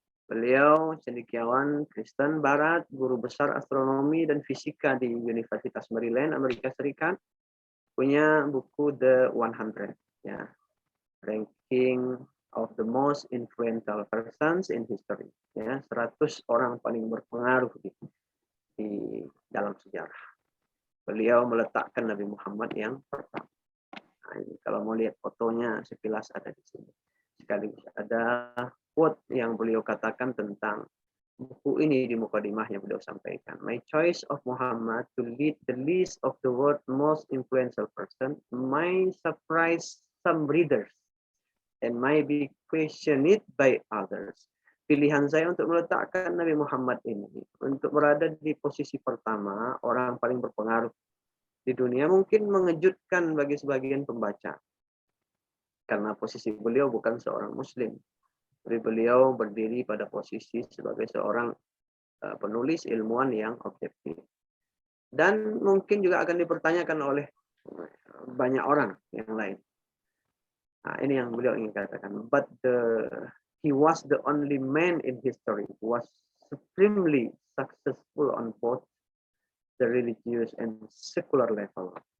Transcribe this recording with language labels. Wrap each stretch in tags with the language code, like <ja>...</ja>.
<id>Beliau cendekiawan Kristen Barat, guru besar astronomi dan fisika di Universitas Maryland, Amerika Serikat, punya buku The 100, ya,</id> <en>ranking of the most influential persons in history,</en> <id>ya, 100 orang paling berpengaruh di dalam sejarah. Beliau meletakkan Nabi Muhammad yang pertama. Nah, ini kalau mau lihat fotonya sekilas ada di sini. Sekaligus ada quote yang beliau katakan tentang buku ini di mukadimahnya beliau sampaikan.</id> <en>My choice of Muhammad to lead the list of the world's most influential person might surprise some readers and might be questioned by others.</en> <id>Pilihan saya untuk meletakkan Nabi Muhammad ini untuk berada di posisi pertama, orang paling berpengaruh di dunia, mungkin mengejutkan bagi sebagian pembaca. Karena posisi beliau bukan seorang Muslim. Tapi beliau berdiri pada posisi sebagai seorang penulis, ilmuwan yang objektif. Dan mungkin juga akan dipertanyakan oleh banyak orang yang lain. Nah, ini yang beliau ingin katakan.</id> <en>But he was the only man in history who was supremely successful on both the religious and secular level.</en>